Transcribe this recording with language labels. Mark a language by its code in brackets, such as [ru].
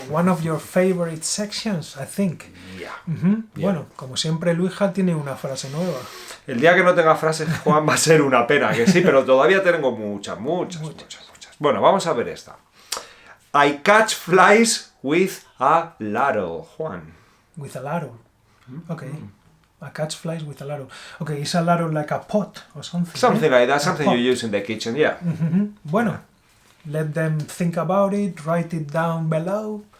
[en] One of your favorite sections, I think. Yeah. [es] Bueno, como siempre, Luija tiene una frase nueva. El día que no tenga frases, Juan, va a ser una pena, que sí, pero todavía tengo muchas. Bueno, vamos a ver esta. [en] I catch flies with a ladle, Juan. With a ladle. Okay. I catch flies with a ladle. Okay, is a ladle like a pot or something? Something like that, A something pot. you use in the kitchen, yeah. [es] Bueno, [en] let them think about it, write it down below.